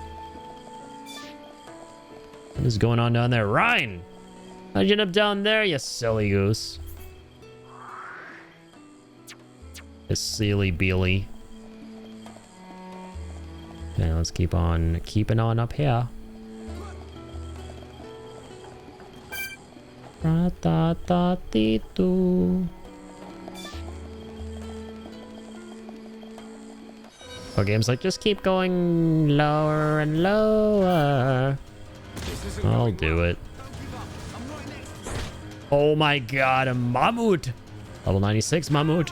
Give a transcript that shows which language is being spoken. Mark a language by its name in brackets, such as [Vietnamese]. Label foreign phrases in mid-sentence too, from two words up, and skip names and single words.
[English] What is going on down there? Ryan! How'd you end up down there, you silly goose? You silly beely. Okay, let's keep on keeping on up here. Ra-ta-ta-ti-tu. Oh, game's like, just keep going lower and lower. I'll do it. Oh my god, a mammoth! Level 96 mammoth.